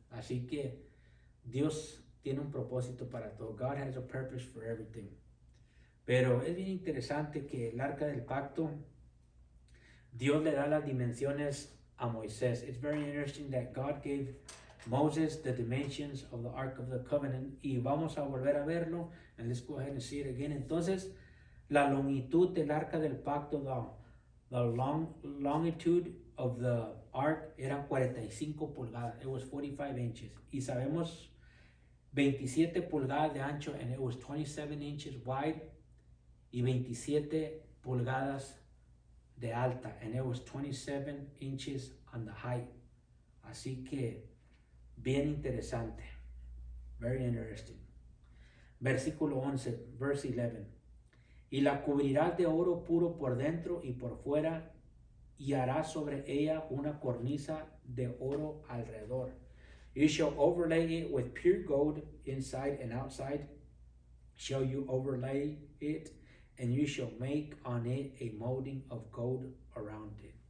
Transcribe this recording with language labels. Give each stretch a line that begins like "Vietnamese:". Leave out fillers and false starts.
Spanish: Así que Dios tiene un propósito para todo.
English: God has a purpose for everything.
Spanish: Pero es bien interesante que el arca del pacto, Dios le da las dimensiones a Moisés.
English: It's very interesting that God gave Moses the dimensions of the Ark of the Covenant.
Spanish: Y vamos a volver a verlo.
English: And let's go ahead and see it again.
Spanish: Entonces, la longitud del arca del pacto,
English: the longitude of the ark
Spanish: eran 45 pulgadas.
English: It was 45 inches.
Spanish: Y sabemos 27 pulgadas de ancho,
English: and it was 27 inches wide.
Spanish: Y 27 pulgadas de alta,
English: and it was 27 inches on the height.
Spanish: Así que bien interesante.
English: Very interesting.
Spanish: Versículo 11,
English: verse 11.
Spanish: Y la cubrirás de oro puro por dentro y por fuera, y harás sobre ella una cornisa de oro alrededor.
English: You shall overlay it with pure gold inside and outside. Shall you overlay it, and you shall make on it a molding of gold around it.